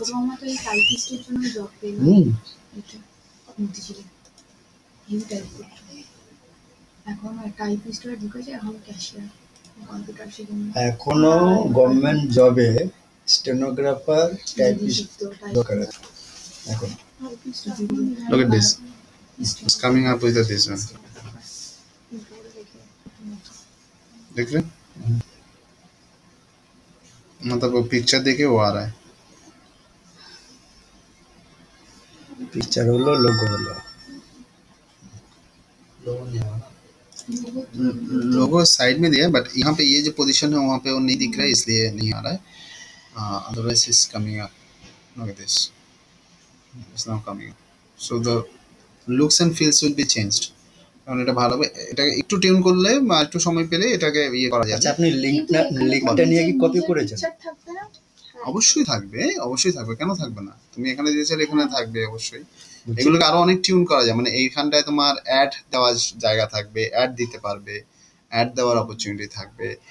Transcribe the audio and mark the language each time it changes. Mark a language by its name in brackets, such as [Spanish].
[Bangla] ছোট মামা তো এই টাইপিস্টের জন্য জব পেল। এটা মতিঝিলে হিউ টাইপ করতো, এখন টাইপিস্টরা ঢুকেছে, এখন ক্যাশিয়ার কম্পিউটার শিখে এখনো গভর্নমেন্ট জবে স্টেনোগ্রাফার টাইপিস্ট দরকার আছে এখন। [English] Look at this. It's coming up with this one. [Hindi] देख रहे? मतलब वो पिक्चर देखे वो आ रहा है। [Bangla] পিকচার হলো লোগো হলো, [Hindi] लोगो साइड में दिया है, बट यहाँ पे ये जो पोजीशन है वहाँ पे वो नहीं दिख रहा है, इसलिए नहीं आ रहा है। [English] Otherwise it's coming up. Look at this. It's now coming up. So the looks and feels will be changed. [Bangla] কারণ এটা ভালো, এটাকে একটু টিউন করলে বা একটু সময় পেলে এটাকে ইয়ে করা যায়। আচ্ছা আপনি লিংকটা নিয়ে কি কপি করেছেন? অবশ্যই থাকবে, অবশ্যই থাকবে, কেন থাকবে না? তুমি এখানে দিয়েছো, এখানে থাকবে অবশ্যই। এগুলোকে আরো অনেক টিউন করা যায়, মানে এইখানটায় তোমার অ্যাড দেওয়ার জায়গা থাকবে, অ্যাড দিতে পারবে, অ্যাড দেওয়ার অপরচুনিটি থাকবে।